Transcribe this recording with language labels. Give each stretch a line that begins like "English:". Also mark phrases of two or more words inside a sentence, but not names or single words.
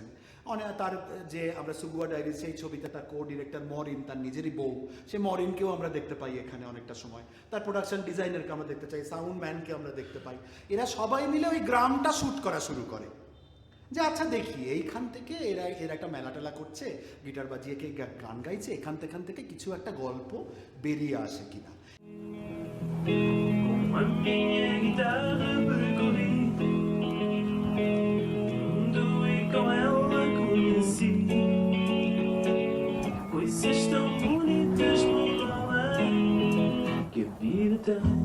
Bangla: তার যে আমরা সুগুয়া ডায়েরি, সেই ছবিতে তার
English: co director
Bangla: মরিন, তার নিজেরই বউ, সে মরিনকেও আমরা দেখতে পাই এখানে অনেকটা সময়। তার প্রোডাকশন ডিজাইনারকে আমরা দেখতে চাই, সাউন্ড ম্যানকে আমরা দেখতে পাই। এরা সবাই মিলে ওই গ্রামটা শ্যুট করা শুরু করে, যে আচ্ছা দেখি এইখান থেকে এরা একটা মেলা টেলা করছে, গিটার বাজিয়ে কে গান গাইছে, এখান থেকে কিছু একটা গল্প বেরিয়ে আসে কিনা।
Portuguese: Com a minha guitarra percorri mundo e com ela conheci coisas tão bonitas por lá que a vida tem.